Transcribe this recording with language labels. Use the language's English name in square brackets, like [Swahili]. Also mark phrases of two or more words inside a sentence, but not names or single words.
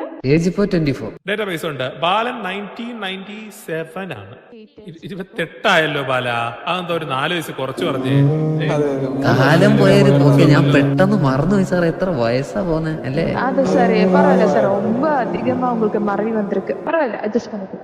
[Malayalam] ഏജ് ഇപ്പോ 24. ഡേറ്റാബേസ് ഉണ്ട്. ബാലൻ 1997 ആണ്. 28 ആയല്ലോ ബാല. അതെന്താ ഒരു 4 വയസ്സ് കുറച്ച് പറഞ്ഞേ? കാലം പോയൊരു പോക്കെ ഞാൻ പെട്ടെന്ന് മറന്നുപോയി സാർ. എത്ര വയസ്സാ പോന്നെ അല്ലേ? അത് സാറേ പറയല്ല സാർ, [Tamil] ரொம்ப அதிகமா உங்களுக்கு மறவி வந்திருக்கு. பரவாயில்ல, அட்ஜஸ்ட் பண்ணிக்கலாம்.